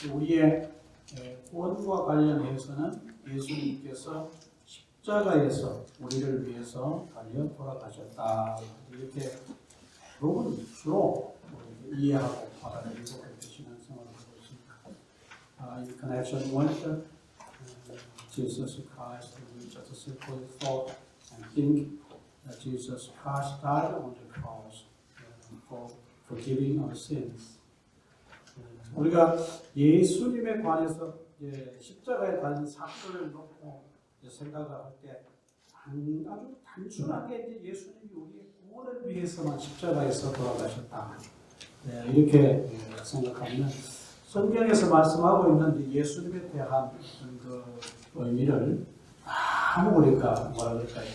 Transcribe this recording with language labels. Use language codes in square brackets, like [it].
[ko] 우리의 구원과 관련해서는 예수님께서 십자가에서 우리를 위해서 달려 돌아가셨다. 이렇게 대부분 주로 이해하고 받아들이고 그렇게 신앙생활을 하고 있습니다. [en] In connection with Jesus Christ, we just simply thought and think that Jesus Christ died on the cross for forgiving our sins. [ko] 우리가 예수님에 관해서 십자가에 관한 사건을 놓고 생각을 할 때 아주 단순하게 예수님이 우리의 구원을 위해서만 십자가에서 돌아가셨다. 이렇게 생각하면 성경에서 말씀하고 있는 예수님에 대한 그 의미를 아무 우리가 뭐라 그럴까요?